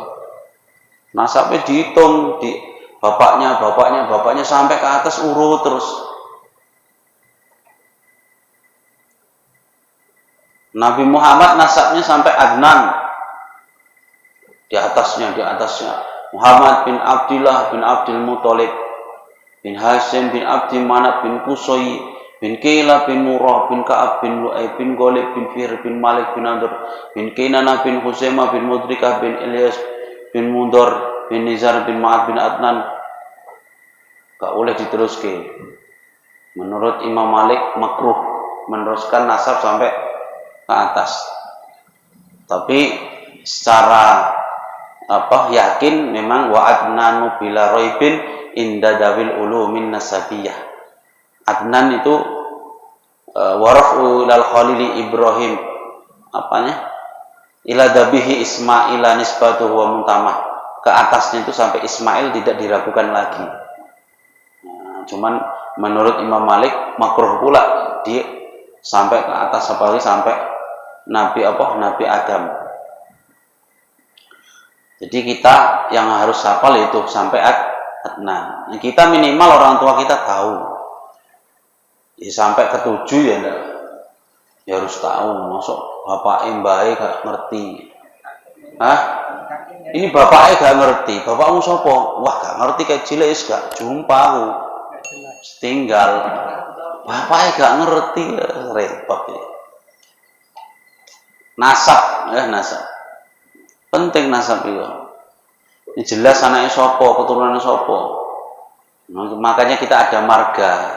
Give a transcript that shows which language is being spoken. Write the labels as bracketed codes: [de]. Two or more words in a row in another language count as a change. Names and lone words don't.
[id] Nasabnya dihitung di bapaknya sampai ke atas urut terus. Nabi Muhammad nasabnya sampai Adnan. Di atasnya Muhammad bin Abdullah bin Abdul Muthalib bin Hashim bin Abdi Manaf bin Qusay bin Kila bin Murrah bin Ka'ab bin Lu'ay bin Ghalib bin Fihr bin Malik bin Adr bin Kinana bin Husaimah bin Mudrikah bin Ilyas bin Mundar bin Nizar bin Ma'ad bin Adnan. Gak boleh diteruskan. Menurut Imam Malik makruh meneruskan nasab sampai ke atas. Tapi secara yakin memang [ar] وعدنان بلا ريب عند ذوي العلوم النسبية. Adnan itu ورفعه إلى الخليل إبراهيم إلى ذبيحه إسماعيل نسبته ومنتماه. [id] Ke atasnya itu sampai Ismail tidak diragukan lagi. Cuman menurut Imam Malik makruh pula dia sampai ke atas, apalagi sampai Nabi Adam. Jadi kita yang harus hafal itu sampai Adnan. Kita minimal orang tua kita tahu. Ya sampai ke 7 ya enggak. Ya harus tahu. [jv] Masuk bapak mbake gak ngerti. [id] Ini bapaknya gak ngerti. [jv] Bapakmu sapa? Wah gak ngerti kayak cilik gak jumpa aku. [id] Tinggal. Bapaknya gak ngerti, repot ya. Nasab. Penting nasab itu. Ini jelas anaknya sopo, keturunannya sopo. Makanya kita ada marga.